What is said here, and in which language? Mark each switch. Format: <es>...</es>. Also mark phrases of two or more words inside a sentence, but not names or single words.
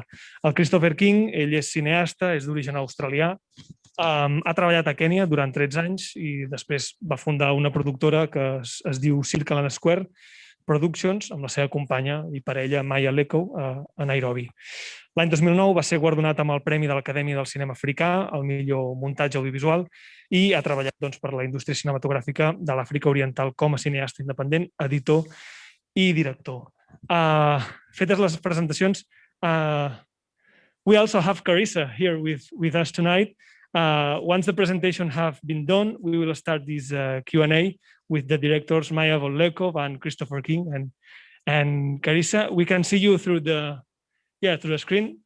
<ca>El Christopher King, ell és cineasta, és d'origen australià, ha treballat a Kènia durant 13 anys i després va fundar una productora que es diu Circle and Square Productions amb la seva companya i parella Maia Lekow a Nairobi. L'any 2009 va ser guardonat amb el Premi de l'Acadèmia del Cinema Africà al millor muntatge audiovisual i ha treballat per la indústria cinematogràfica de l'Àfrica Oriental com a cineasta independent, editor i director. Fetes les presentacions,</ca> <en>we also have Carissa here with us tonight. Once the presentation have been done, we will start this Q&A with the directors Maia von Lekow and Christopher King. And Carissa, we can see you through the screen.</en>